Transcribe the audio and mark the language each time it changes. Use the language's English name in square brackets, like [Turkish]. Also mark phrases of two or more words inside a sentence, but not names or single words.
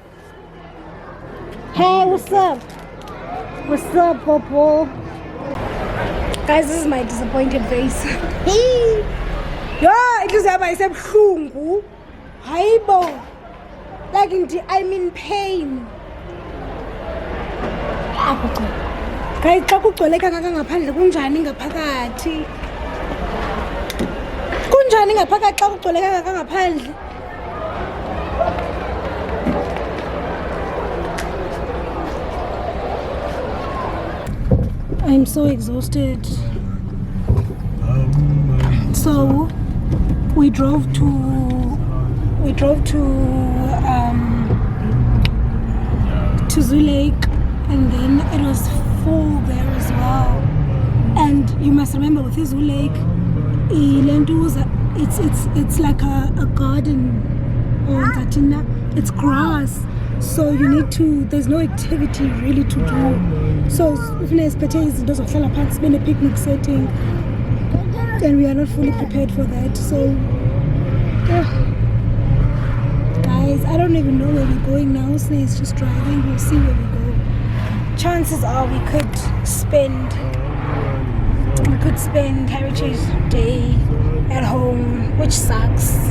[English] Hey, what's up? What's up, Popo? Guys, this is my disappointed face. Yeah, it is myself. Like I'm in pain. Guys, [Xhosa] xa kugcweleka ngaphandle kunjani ngaphakathi? Kunjani ngaphakathi xa kugcweleka ngaphandle? [English] I'm so exhausted. So we drove to Zoo Lake, and then it was full there as well. And you must remember with Zoo Lake, it's like a garden, or it's grass. So you need to, there's no activity really to do. So even as [Zulu] izinto zokuhlala phansi sibe ne [English] picnic setting. and we are not fully prepared for that. So guys, I don't even know where we're going now. Sneh is just driving. We'll see where we go. Chances are we could spend Heritage Day at home, which sucks.